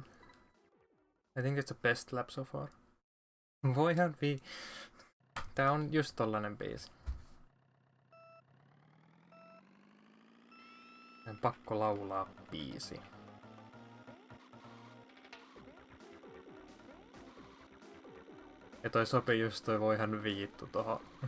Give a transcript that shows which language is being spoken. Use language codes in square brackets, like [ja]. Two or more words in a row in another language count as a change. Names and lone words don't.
[en] I think it's the best lap so far. [fi] Voihan tää on just tollanen biisi. On pakko laulaa biisi. Ja toi sopii just toi voihan viittu tohon.